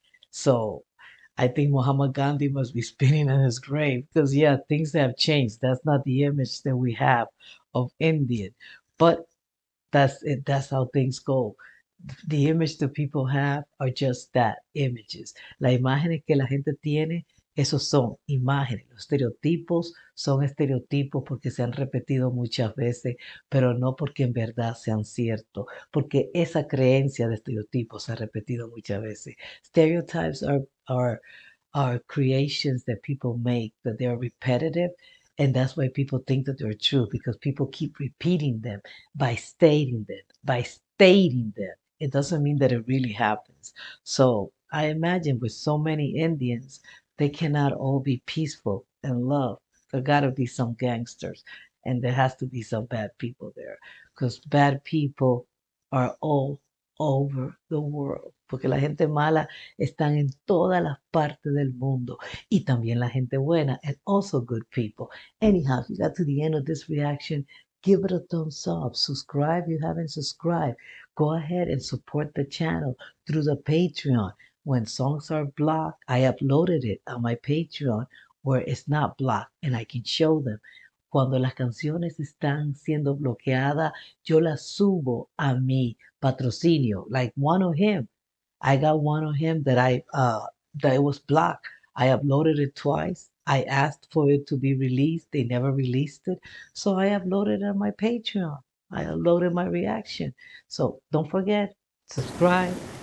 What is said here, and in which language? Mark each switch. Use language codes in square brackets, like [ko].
[en] So I think Muhammad Gandhi must be spinning in his grave because, yeah, things have changed. That's not the image that we have of Indian, but that's it. That's how things go. The image that people have are just that, images. [es] Las imágenes que la gente tiene, esos son imágenes. Los estereotipos son estereotipos porque se han repetido muchas veces, pero no porque en verdad sean ciertos, porque esa creencia de estereotipos se ha repetido muchas veces. [en] Stereotypes are creations that people make, that they're repetitive, and that's why people think that they're true, because people keep repeating them by stating them. It doesn't mean that it really happens. So I imagine with so many Indians, they cannot all be peaceful and love. There gotta be some gangsters, and there has to be some bad people there, because bad people are all over the world. [es] Porque la gente mala están en todas las partes del mundo. Y también la gente buena, [en] and also good people. Anyhow, if you got to the end of this reaction, give it a thumbs up. Subscribe if you haven't subscribed. Go ahead and support the channel through the Patreon. When songs are blocked, I uploaded it on my Patreon where it's not blocked and I can show them. [es] Cuando las canciones están siendo bloqueadas, yo las subo a mi patrocinio. [en] Like one of him. I got one of him that it was blocked. I uploaded it twice. I asked for it to be released. They never released it. So I uploaded it on my Patreon. I uploaded my reaction. So don't forget, subscribe,